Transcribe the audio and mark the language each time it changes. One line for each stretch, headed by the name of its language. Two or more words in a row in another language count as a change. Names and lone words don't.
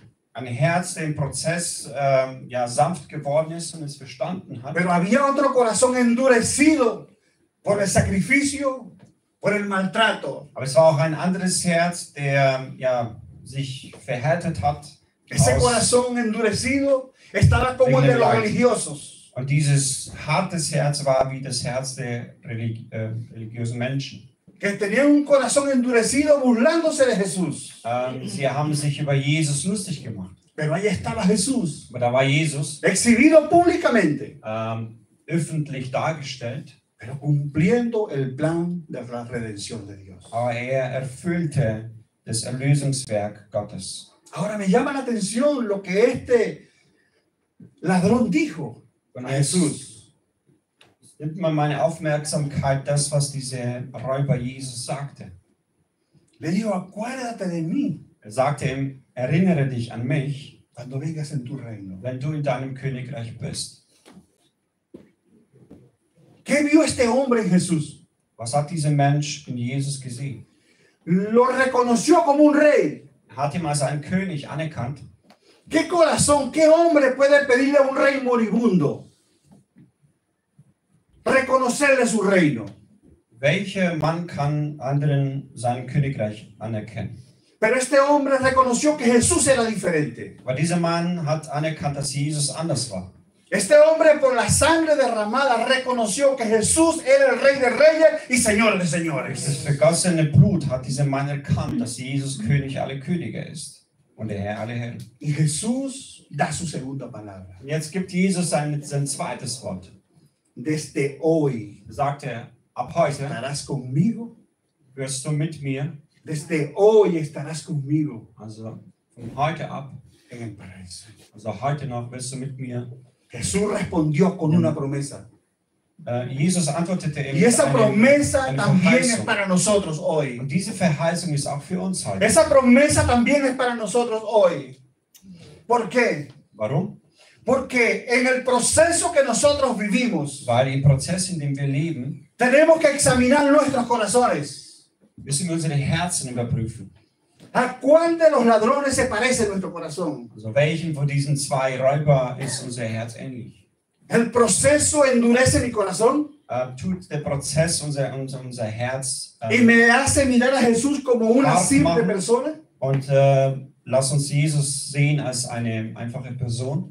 German: Ein Herz, der im Prozess sanft geworden ist und es verstanden hat.
Spanish: pero había otro corazón endurecido por el sacrificio, por el maltrato.
German: Aber es war auch ein anderes Herz, der sich verhärtet hat.
Spanish: Ese corazón endurecido estaba como el de los religiosos.
German: Und dieses hartes Herz war wie das Herz der religiösen Menschen.
Spanish: Que tenían un corazón endurecido burlándose de Jesús.
German: Sie haben sich über Jesus lustig gemacht.
Spanish: Pero ahí estaba Jesús,
German: Aber da war Jesus
Spanish: exhibido públicamente,
German: öffentlich dargestellt,
Spanish: pero cumpliendo el plan de la redención de Dios.
German: aber er erfüllte das Erlösungswerk Gottes.
Spanish: Ahora me llama la atención lo que este ladrón dijo
German: Und
Spanish: a Jesús.
German: nimmt man meine Aufmerksamkeit, das, was dieser Räuber Jesus sagte.
Spanish: Le dijo, acuérdate de mí
German: Er sagte ihm, erinnere dich an mich,
Spanish: cuando vengas en tu reino.
German: wenn du in deinem Königreich bist.
Spanish: ¿Qué vio este hombre en Jesús?
German: Was hat dieser Mensch in Jesus gesehen?
Spanish: Lo reconoció como un rey.
German: Er hat ihn als einen König anerkannt.
Spanish: ¿Qué corazón, qué hombre puede pedirle a un rey moribundo reconocerle su reino?
German: Welcher Mann kann anderen sein Königreich anerkennen?
Spanish: Pero este hombre reconoció que Jesús era diferente.
German: Aber dieser Mann hat anerkannt, dass Jesus anders war.
Spanish: Este hombre por la sangre derramada reconoció que Jesús era el Rey de Reyes y Señor de
German: Durch
Spanish: Señores.
German: das vergossene Blut hat dieser Mann erkannt, dass Jesus König aller Könige ist und der Herr aller Herren.
Spanish: Y Jesús da su segunda palabra.
German: Und jetzt gibt Jesus sein zweites Wort.
Spanish: Desde hoy
German: Da sagt er, ab heute
Spanish: estarás conmigo.
German: wirst du mit mir,
Spanish: Desde hoy estarás conmigo
German: also von heute ab,
Spanish: en el paraíso.
German: also heute noch wirst du mit mir.
Spanish: Jesús respondió con una promesa.
German: Jesus antwortete ihm
Spanish: Y esa
German: mit
Spanish: promesa
German: einer
Spanish: también es
German: Verheißung.
Spanish: para nosotros hoy.
German: Und diese Verheißung ist auch für uns heute.
Spanish: Esa promesa también es para nosotros hoy. ¿Por qué?
German: Warum?
Spanish: Porque en el proceso que nosotros vivimos,
German: Weil im Prozess, in dem wir leben,
Spanish: tenemos que examinar nuestros corazones.
German: müssen wir unsere Herzen überprüfen.
Spanish: ¿A cuál de los ladrones se parece nuestro corazón?
German: Also welchen von diesen zwei Räuber ist unser Herz ähnlich?
Spanish: ¿El proceso endurece mi corazón
German: Tut der Prozess unser Herz
Spanish: y me hace mirar a Jesús como una
German: Hart
Spanish: simple
German: machen.
Spanish: persona?
German: und lass uns Jesus sehen als eine einfache Person?